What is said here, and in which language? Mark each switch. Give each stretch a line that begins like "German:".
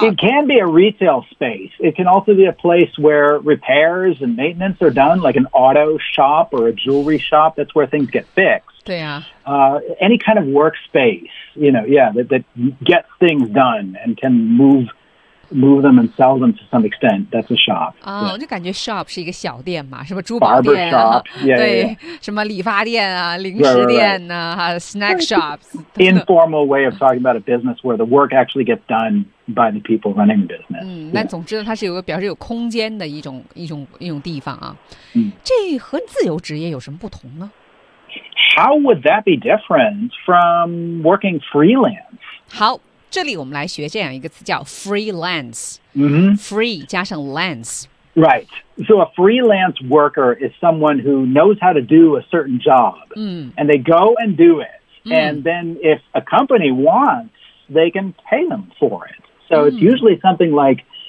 English: it can be a retail space it can also be a place where repairs and maintenance are done like an auto shop or a jewelry shop that's where things get fixed
Chinese: 对啊、
English: any kind of workspace you know yeah that gets things done and can move them and sell them to some extent that's a shop、
Chinese: yeah. 我就感觉 shop 是一个小店嘛什么珠宝店、啊、shop, yeah, 对
English: yeah, yeah.
Chinese: 什么理发店啊零食店啊
English: right, right, right. snack shops informal way of talking about a business where the work actually gets done by the people running the business、
Chinese: 但总之它是有个表示有空间的一种地方啊、嗯、这和自由职业有什么不同呢
English: How would that be different from working freelance
Chinese: 好这里我们来学这样一个词叫 freelance、 mm-hmm.
English: free
Chinese: 加上
English: lens right so a freelance worker is someone who knows how to do a certain job、and they go and do it、and then if a company wants they can pay them for it so、it's usually something like